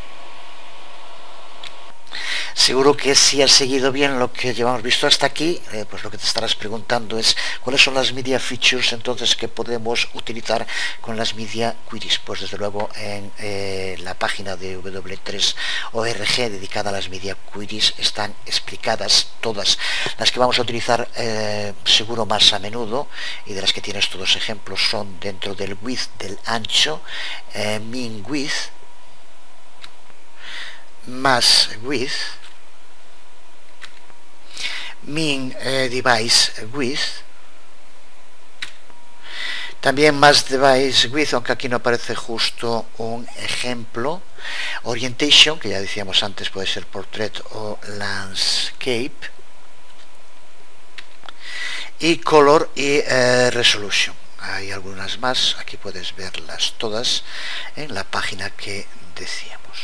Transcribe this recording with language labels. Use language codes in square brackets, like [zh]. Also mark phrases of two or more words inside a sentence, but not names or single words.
[es] Seguro que si has seguido bien lo que llevamos visto hasta aquí, pues lo que te estarás preguntando es cuáles son las [en] media features [es] entonces que podemos utilizar con las [en] media queries. [es] Pues desde luego en la página de W3.org dedicada a las [en] media queries [es] están explicadas todas las que vamos a utilizar seguro más a menudo, y de las que tienes todos ejemplos son dentro del width, del ancho, [en] min width, mass width, min device width, [es] también [en] mass device width, [es] aunque aquí no aparece justo un ejemplo, orientation, que ya decíamos antes puede ser portrait o landscape, y color y resolution. Hay algunas más, aquí puedes verlas todas en la página que decíamos.